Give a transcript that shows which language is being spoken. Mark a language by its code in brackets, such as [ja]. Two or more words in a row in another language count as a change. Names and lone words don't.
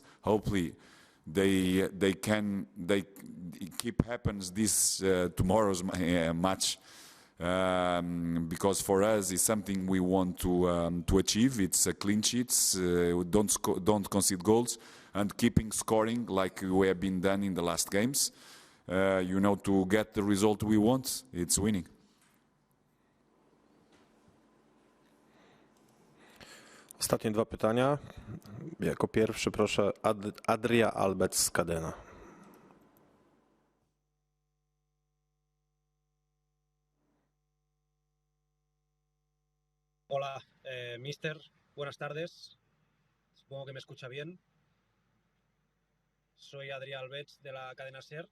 [en] Hopefully, they keep happens this tomorrow's match, because for us it's something we want to achieve. It's a clean sheets, don't concede goals, and keeping scoring like we have been done in the last games. To get the result we want, it's winning. [pl] Ostatnie dwa pytania. Jako pierwszy proszę Adria Albec z Cadena. [es] Hola, mister. Buenas tardes. Supongo que me escucha bien. Soy Adrián Albets de la cadena SER.